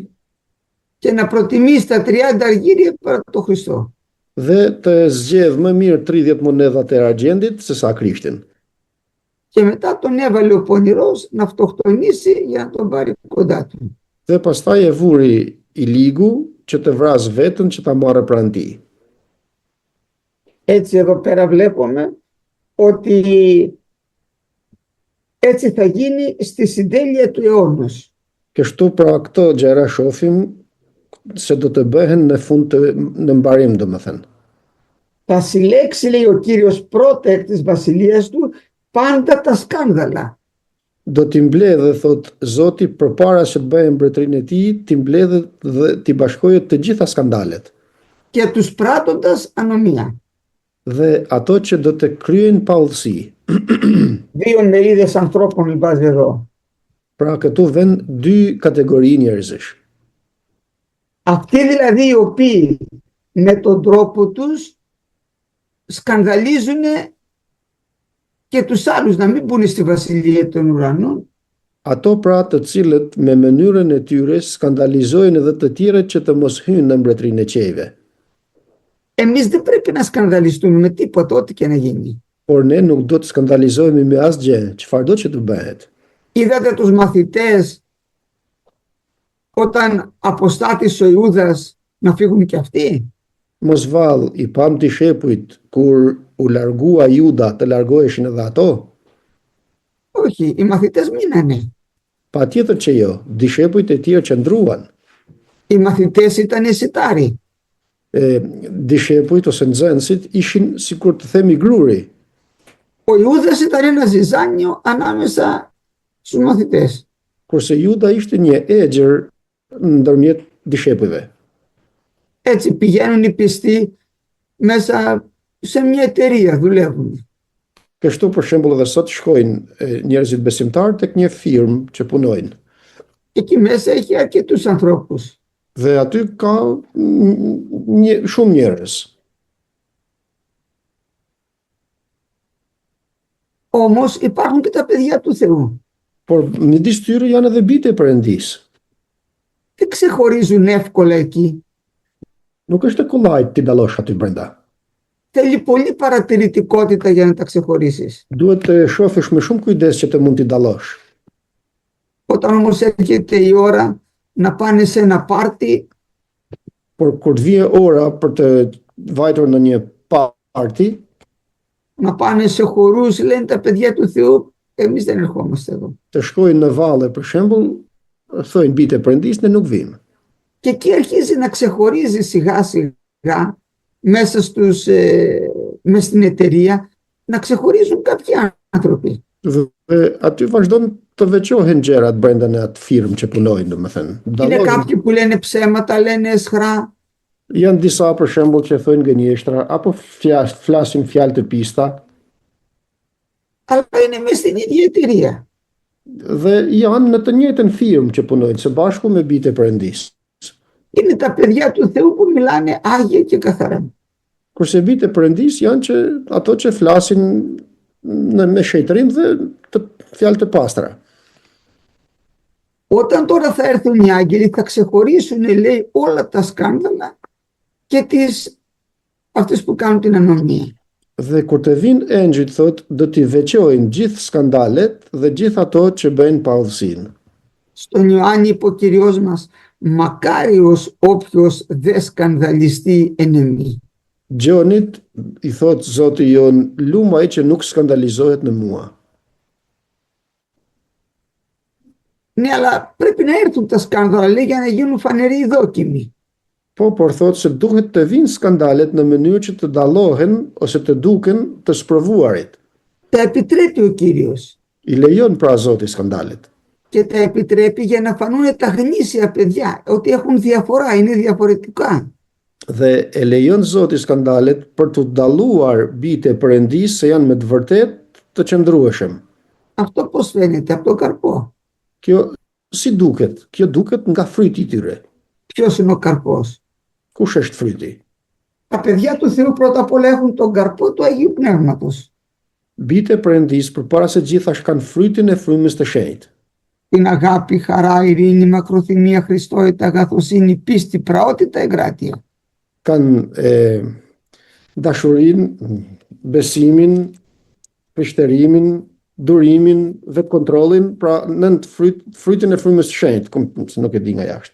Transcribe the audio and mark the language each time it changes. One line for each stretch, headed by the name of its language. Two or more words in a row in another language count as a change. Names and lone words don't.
Greek: και να προτιμήσει τα 30 αργύρια παρά το Χριστό.
Albanian: dhe të zgjedh më mirë 30 monedhat e argjendit se sa Krishtin.
Greek: Και μετά τον έβαλε ο πονηρός να αυτοκτονήσει για να τον πάρει κοντά του.
Albanian: Dhe pastaj e vuri i ligu që të vras vetën që ta marrë pranë tij.
Greek: Έτσι εδώ πέρα βλέπουμε ότι έτσι θα γίνει στη συντέλεια του αιώνος.
Albanian: Kështu pra këto gjëra shohim se do të bëhen në mbarim, domethënë.
Greek: Θα συλλέξει, λέει ο Κύριος, πρώτα εκ της βασιλείας του πάντα τα σκάνδαλα.
Albanian: Do t'i mbledhë, thot Zoti, përpara se të bëjë mbretërinë e tij, t'i mbledhë dhe t'i bashkojë të gjitha skandalet.
Greek: Και τους πράττοντας ανομία.
Albanian: Dhe ato që do të kryen paullësi.
Greek: Δύο μερίδες ανθρώπων βάζει εδώ.
Albanian: Pra këtu vën dy kategori njerëzish.
Greek: Αυτοί δηλαδή οι οποίοι με τον τρόπο τους σκανδαλίζουν και τους άλλους να μην μπουν στη βασιλεία των ουρανών.
Albanian: Ato pra të cilët me mënyrën e tyre skandalizojnë edhe të tjerët që të mos hyjnë në mbretërinë e qiejve.
Greek: Εμείς δεν πρέπει να σκανδαλιστούμε με τίποτα, ό,τι και να γίνει.
Albanian: Por ne nuk do të skandalizohemi me asgjë, çfarë do që të bëhet.
Greek: Είδατε τους μαθητές όταν αποστάτησε ο Ιούδας να φύγουν και αυτοί.
Albanian: Mos vall, i pam të shepujt kur u largua Juda të largoheshin edhe ato?
Greek: Όχι, οι μαθητές μείνανε.
Albanian: Patjetër që jo, dishepujt e tjerë qëndruan.
Greek: Οι μαθητές ήταν αισθητάροι.
Albanian: Dishepujt ose nxënësit ishin sikur të themi gruri.
Greek: Ο Ιούδας ήταν ένα ζυζάνιο ανάμεσα στους μαθητές.
Albanian: Kurse Juda ishte një egër ndërmjet dishepujve.
Greek: Έτσι πηγαίνουν οι πιστοί μέσα σε μια εταιρεία, δουλεύουν.
Albanian: Kështu për shembull edhe sot shkojnë njerëzit besimtar tek një firmë që punojnë.
Greek: Εκεί μέσα έχει αρκετούς ανθρώπους.
Albanian: Dhe aty ka shumë njerëz.
Greek: Όμως υπάρχουν και τα παιδιά του Θεού.
Albanian: Por midis tyre janë edhe bijtë e Perëndisë.
Greek: Δεν ξεχωρίζουν εύκολα εκεί.
Albanian: Nuk është e kollajt ti dallosh aty brenda.
Greek: θέλει πολύ παρατηρητικότητα για να τα ξεχωρίσεις.
Albanian: Duhet të shohësh me shumë kujdes që të mund t'i dallosh.
Greek: Όταν όμως έρχεται η ώρα να πάνε σε ένα πάρτι,
Albanian: Por kur të vije ora për të vajtur në një party,
Greek: να πάνε σε χορούς, λένε τα παιδιά του Θεού, εμείς δεν ερχόμαστε εδώ.
Albanian: të shkojnë në valle për shembull, thojnë bitë e Perëndisë ne nuk vim.
Greek: Και εκεί αρχίζει να ξεχωρίζει σιγά σιγά μέσα μέσα στην εταιρεία, να ξεχωρίζουν κάποιοι άνθρωποι.
Albanian: Dhe aty vazhdon të veçohen gjërat brenda në atë firmë që punojnë, domethënë.
Greek: Είναι κάποιοι που λένε ψέματα, λένε εσχρά,
Albanian: Janë disa për shembull që thojnë gënjeshtra apo flasin fjalë të pista
Greek: αλλά είναι μέσα στην ίδια εταιρεία.
Albanian: dhe janë në të njëjtën firmë që punojnë së bashku me bitë e Perëndisë.
Greek: Είναι τα παιδιά του Θεού που μιλάνε άγια και καθαρά.
Albanian: Kurse bitë e Perëndisë janë që ato që flasin me shejtërim dhe të fjalë të pastra.
Greek: Όταν τώρα θα έρθουν οι άγγελοι θα ξεχωρίσουν, λέει, όλα τα σκάνδαλα και αυτές που κάνουν την ανομία.
Albanian: Dhe kur të vinë engjëjt thotë do t'i veçojnë gjithë skandalet dhe gjithë ato që bëjnë paudhësinë.
Greek: Στον Ιωάννη είπε ο Κυριός μας, μακάριος όποιος δεν σκανδαλιστεί εν εμεί.
Albanian: Gjonit i thotë Zoti jon, lumaj që nuk skandalizohet në mua.
Greek: Ναι, αλλά πρέπει να έρθουν τα σκάνδαλα, λέει, για να γίνουν φανεροί οι δόκιμοι.
Albanian: Po, por thotë se duhet të vinë skandalet në mënyrë që të dallohen ose të duken të sprovuarit.
Greek: Τα επιτρέπει ο Κύριος.
Albanian: I lejon pra Zoti skandalet.
Greek: Και τα επιτρέπει για να φανούν τα γνήσια παιδιά, ότι έχουν διαφορά, είναι διαφορετικά.
Albanian: Dhe e lejon Zoti skandalet për të dalluar bitë e Perëndisë se janë me të vërtet të qëndrueshëm.
Greek: Αυτό πώς φαίνεται, από τον καρπό.
Albanian: Kjo si duket? Kjo duket nga fryti i tyre.
Greek: Ποιος είναι ο καρπός?
Albanian: Kush është fryti?
Greek: Τα παιδιά του Θεού πρώτα απ' όλα έχουν τον καρπό του Αγίου Πνεύματος.
Albanian: Bitë e Perëndisë përpara se gjithash kanë frytin e frymës të shenjtë.
Greek: Την αγάπη, χαρά, ειρήνη, μακροθυμία, Χριστότητα, αγαθοσύνη, πίστη, πραότητα, εγκράτεια.
Albanian: Kanë dashurinë, besimin, pështerimin, durimin dhe kontrollin, pra nën frytin e frymës së shenjtë, se nuk e di nga jashtë.